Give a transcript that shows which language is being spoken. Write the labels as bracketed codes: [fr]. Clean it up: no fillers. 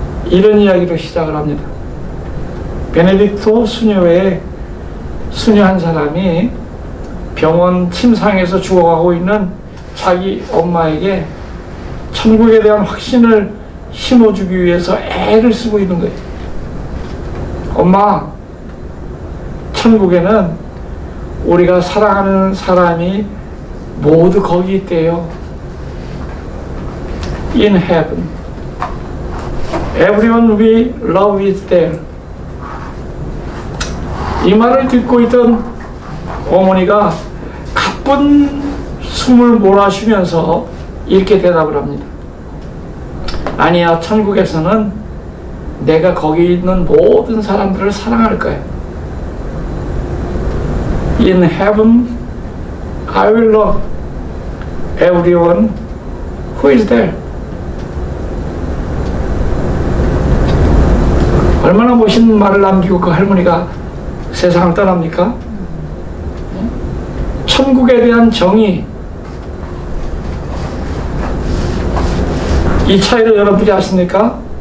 [ko] 이런 이야기로 시작을 합니다. 베네딕토 수녀의 수녀 한 사람이 병원 침상에서 죽어가고 있는 자기 엄마에게 천국에 대한 확신을 심어주기 위해서 애를 쓰고 있는 거예요. 엄마, 천국에는 우리가 사랑하는 사람이 모두 거기 있대요. [en] In heaven, everyone we love is there. [ko] 이 말을 듣고 있던 어머니가 가쁜 숨을 몰아쉬면서 이렇게 대답을 합니다. 아니야, 천국에서는 내가 거기 있는 모든 사람들을 사랑할 거야. [en] In heaven, I will love everyone who is there. [ko] 얼마나 멋있는 말을 남기고 그 할머니가 세상을 떠납니까? 천국에 대한 정의, 이 차이를 여러분들이 아십니까?